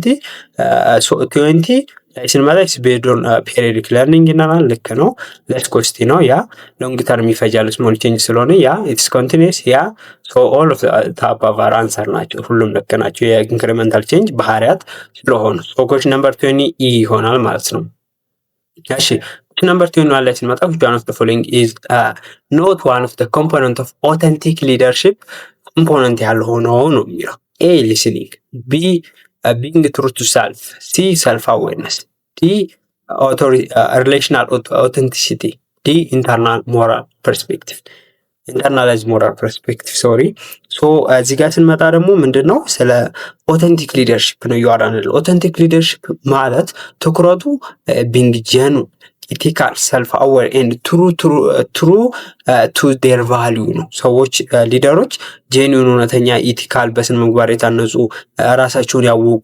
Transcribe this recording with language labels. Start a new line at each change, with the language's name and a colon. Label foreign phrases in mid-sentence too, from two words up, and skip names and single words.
Amharic: 20 ላይ ስንመጣ
English: based on periodic learning
Amharic: ይናናል። ልክ ነው።
English: less costly
Amharic: ነው ያ።
English: long term
Amharic: ይፈጃል
English: small change
Amharic: ስለሆነ ያ።
English: it's continuous ያ. so all of the above are answer
Amharic: ናቸው። ሁሉም ልክ ናቸው
English: የincremental change
Amharic: ባህሪያት ስለሆኑ።
English: so question number 20
Amharic: ይሆናል ማለት ነው። እሺ
English: question number 21
Amharic: ላይ ስንመጣ
English: which one of the following is not one of the component of authentic leadership ኮምፖነንት
Amharic: ያልሆነው ነው የሚለው።
English: A listening, B being true to self, C self awareness, D relational authenticity, D internal moral perspective. internalize moral perspective sorry።
Amharic: ሶ እዚህ ጋር ስንመጣ ደግሞ ምንድን ነው ስለ
English: authentic leadership
Amharic: ነው እያወራን ያለው።
English: authentic leadership
Amharic: ማለት ትኩረቱ
English: being genuine ethical self aware and true to their value
Amharic: ነው። ሰዎች ሊደሮች ጄኒውን እውነተኛ ኢቲካል በስነ ምግባር የታነጹ ራሳቸውን ያወቁ